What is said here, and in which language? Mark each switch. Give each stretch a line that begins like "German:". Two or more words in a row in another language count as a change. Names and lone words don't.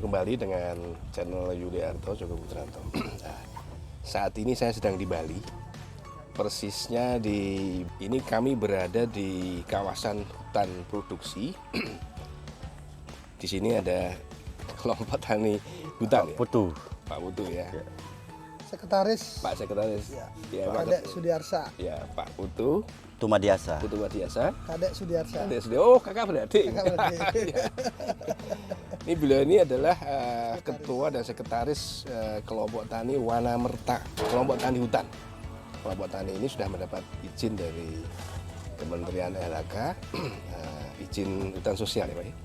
Indonesian: kembali dengan channel Yuliarto Joko Putranto. Nah, saat ini saya sedang di Bali. Persisnya ini kami berada di kawasan hutan produksi. Di sini ada kelompok tani hutan. Pak Putu. Pak Putu ya. Sekretaris. Pak Sekretaris. Ya, Pak Kadek Sudiarsa. Ya, Pak Putu. Tumadiasa. Putu Madiasa. Kadek Sudiarsa. Oh, kakak beradik. Kakak beradik. Ini beliau ini adalah ketua dan sekretaris kelompok tani Wanamerta, kelompok tani hutan. Kelompok tani ini sudah mendapat izin dari Kementerian LHK, izin hutan sosial ya Pak ya?